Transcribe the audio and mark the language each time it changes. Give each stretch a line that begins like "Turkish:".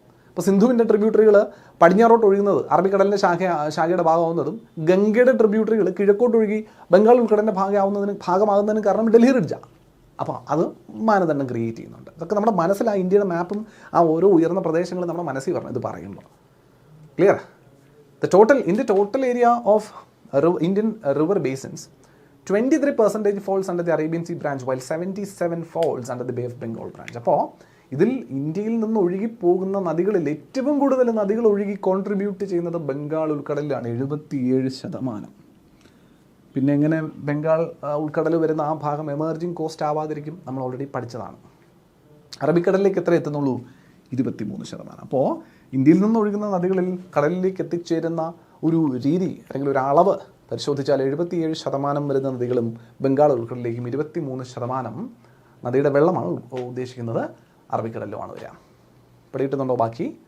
Malayalam: ഇപ്പോൾ സിന്ധുവിൻ്റെ ട്രിബ്യൂട്ടറികൾ പടിഞ്ഞാറോട്ട് ഒഴുകുന്നത് അറബിക്കടലിൻ്റെ ശാഖയുടെ ഭാഗമാവുന്നതും, ഗംഗയുടെ ട്രിബ്യൂട്ടറികൾ കിഴക്കോട്ട് ഒഴുകി ബംഗാൾ ഉൾക്കടലിൻ്റെ ഭാഗമാകുന്നതിന് കാരണം ഡൽഹി റിഡ്ജാണ്. അപ്പോൾ അത് മാനദണ്ഡം ക്രിയേറ്റ് ചെയ്യുന്നുണ്ട്. ഇതൊക്കെ നമ്മുടെ മനസ്സിൽ, ആ ഇന്ത്യയുടെ മാപ്പും ആ ഓരോ ഉയർന്ന പ്രദേശങ്ങളും നമ്മുടെ മനസ്സിൽ പറഞ്ഞു ഇത് പറയുമ്പോൾ.
English: Clear? In the total area of Indian river basins, 23% falls under the Arabian Sea branch, while 77 falls under the Bay of Bengal branch.
Malayalam: അപ്പോൾ ഇതിൽ ഇന്ത്യയിൽ നിന്ന് ഒഴുകി പോകുന്ന നദികളിൽ ഏറ്റവും കൂടുതൽ നദികൾ ഒഴുകി കോൺട്രിബ്യൂട്ട് ചെയ്യുന്നത് ബംഗാൾ ഉൾക്കടലിലാണ്, 77%. പിന്നെ എങ്ങനെ ബംഗാൾ ഉൾക്കടൽ വരുന്ന ആ ഭാഗം എമർജിങ് കോസ്റ്റ് ആവാതിരിക്കും? നമ്മൾ ഓൾറെഡി പഠിച്ചതാണ്. അറബിക്കടലിലേക്ക് എത്ര എത്തുന്നുള്ളൂ? 23%. അപ്പോൾ ഇന്ത്യയിൽ നിന്ന് ഒഴുകുന്ന നദികളിൽ കടലിലേക്ക് എത്തിച്ചേരുന്ന ഒരു രീതി അല്ലെങ്കിൽ ഒരു അളവ് പരിശോധിച്ചാൽ 77% വരുന്ന നദികളും ബംഗാൾ ഉൾക്കടലിലേക്കും 23% നദിയുടെ വെള്ളമാണ് ഉദ്ദേശിക്കുന്നത് അറബിക്കടലിലുമാണ് വരിക. പിടിയിട്ടുന്നുണ്ടോ ബാക്കി?